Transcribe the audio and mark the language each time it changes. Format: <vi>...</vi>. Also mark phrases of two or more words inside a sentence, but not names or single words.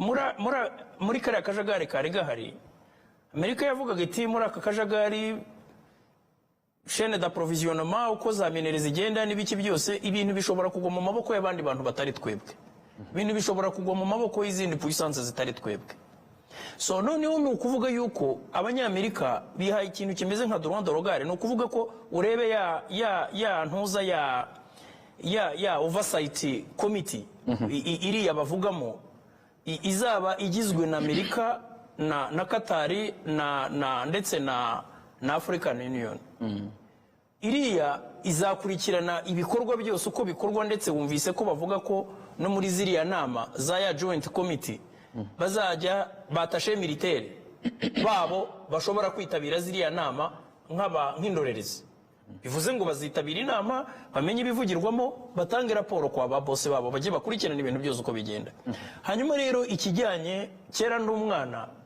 <rw>muri kariya kajagari kari gahari Amerika yavugaga iti muri aka kajagari</rw> <fr>chaîne d'approvisionnement</fr> <rw>uko za minere zigenda n'ibiki byose ibintu bishobora kugwa mu maboko y'abandi bantu batari twebwe ibintu bishobora kugwa mu maboko y'izindi puissance zitari twebwe so noneho ni ukuvuga yuko abanyamerika bihaye ikintu kimeze nka</rw> <fr>droit de regard</fr> <rw>ni ukuvuga ko urebe ya ntuza ya</rw> <en>oversight committee</en> <rw>iriya bavugamo izaba igizwe na Amerika na Katari ndetse na African Union iriya izakurikirana ibikorwa byose uko bikorwa ndetse wumvise ko bavuga ko no muri ziriya nama za ya</rw> <en>joint committee</en> <rw>bazajya batashe militaire babo bashobora kwitabira ziriya nama nk'indorerezi bivuze ngo bazitabira inama bamenye ibivugirwamo batange raporo kwa ba boss babo bajye bakurikirana ibintu byose uko bigenda hanyuma rero ikijyanye kera n'umwana</rw>